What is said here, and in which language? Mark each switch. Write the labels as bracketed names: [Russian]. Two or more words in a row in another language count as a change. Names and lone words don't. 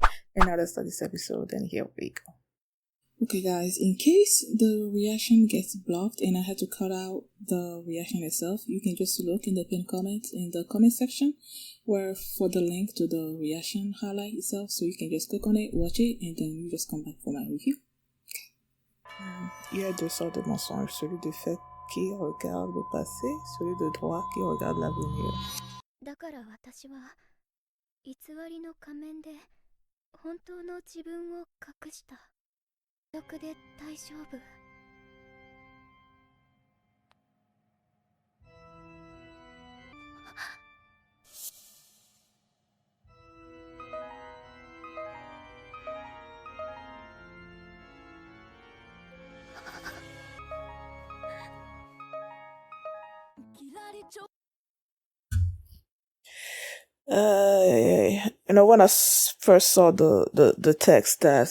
[English] And now let's start this episode, and here we go. Okay guys, in case the reaction gets blocked and I had to cut out the reaction itself, you can just look in the pinned comments in the comment section where for the link to the reaction highlight itself, so you can just click on it, watch it, and then you just come back for my review. [French] Il y a deux sortes de mensonges, celui de fait qui regarde le passé, celui de droit qui regarde l'avenir. [Japanese] だから私は偽りの仮面で本当の自分を隠した。毒で大丈夫。 [English] When I first saw the text that